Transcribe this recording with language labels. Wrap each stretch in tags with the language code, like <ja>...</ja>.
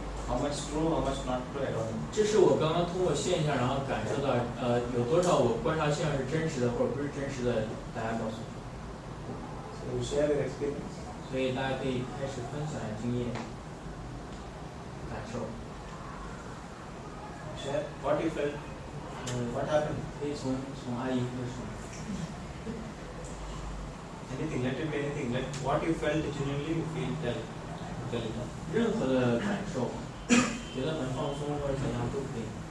<en>How much true, how much not true, I don't know.</en> <zh>这是我刚刚通过现象，然后感受到有多少我观察现象是真实的或者不是真实的，大家告诉我。</zh> <en>So you share your experience.</en> <zh>所以大家可以开始分享经验、感受。</zh> <en>Share what you felt. What happened?</en> <zh>可以从阿姨开始。</zh> <en>Anything, let it be anything. Let what you felt genuinely you feel tell it.</en> <zh>任何的感受，觉得很放松或者怎样都可以。</zh>